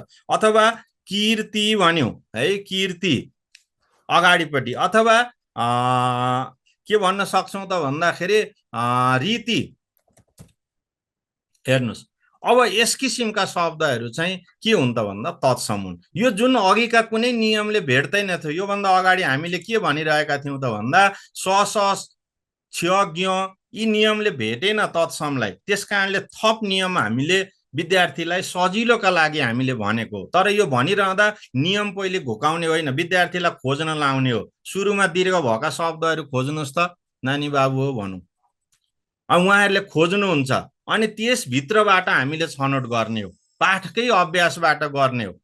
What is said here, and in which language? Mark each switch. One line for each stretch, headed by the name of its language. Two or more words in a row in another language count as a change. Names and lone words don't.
Nepali: अथवा कीर्ति भन्यौँ है, कीर्ति अगाडिपट्टि, अथवा के भन्न सक्छौँ त भन्दाखेरि रीति, हेर्नुहोस्। अब यस किसिमका शब्दहरू चाहिँ के हुन् त भन्दा तत्सम हुन्। यो जुन अघिका कुनै नियमले भेट्दैन थियो, योभन्दा अगाडि हामीले के भनिरहेका थियौँ त भन्दा स स क्ष ज्ञ यी नियमले भेटेन तत्समलाई, त्यस कारणले थप नियम हामीले विद्यार्थीलाई सजिलोका लागि हामीले भनेको। तर यो भनिरहँदा नियम पहिले घुकाउने होइन, विद्यार्थीलाई खोज्न लाउने हो। सुरुमा दीर्घ भएका शब्दहरू खोज्नुहोस् त नानी बाबु हो भनौँ, उहाँहरूले खोज्नुहुन्छ अनि त्यसभित्रबाट हामीले छनौट गर्ने हो, पाठकै अभ्यासबाट गर्ने हो।